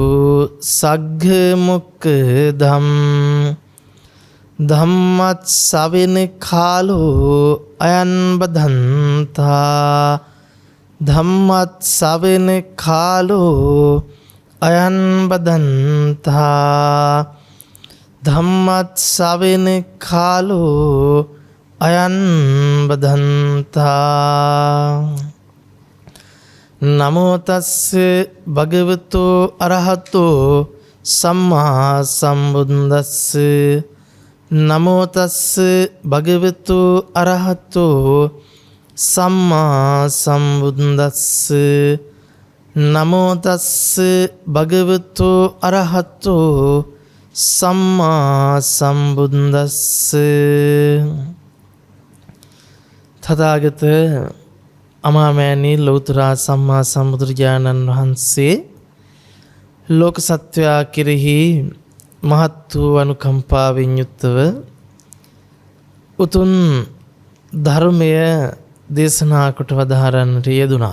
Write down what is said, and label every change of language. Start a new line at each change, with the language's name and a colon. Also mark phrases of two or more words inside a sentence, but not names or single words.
Pali: सग्गमुक्तं धम्मस्सवेन कालो अयं बधन्ता धम्मस्सवेन कालो अयं बधन्ता धम्मस्सवेन कालो अयं बधन्ता। नमो तस्से भगवतो अरहतो सम्मा सम्बुद्दस्से नमो तस्से भगवतो अरहतो सम्मा सम्बुद्दस्से नमो तस्से भगवतो अरहतो सम्मा सम्बुद्दस्से।
Sinhala: තථාගත අමාමෑණී ලෞතර සම්මා සම්බුදුරජාණන් වහන්සේ ලෝක සත්වයා කෙරෙහි මහත් වූ අනුකම්පාවෙන් යුක්තව උතුම් ධර්මය දේශනා කොට වදාරන්නට යෙදුණා.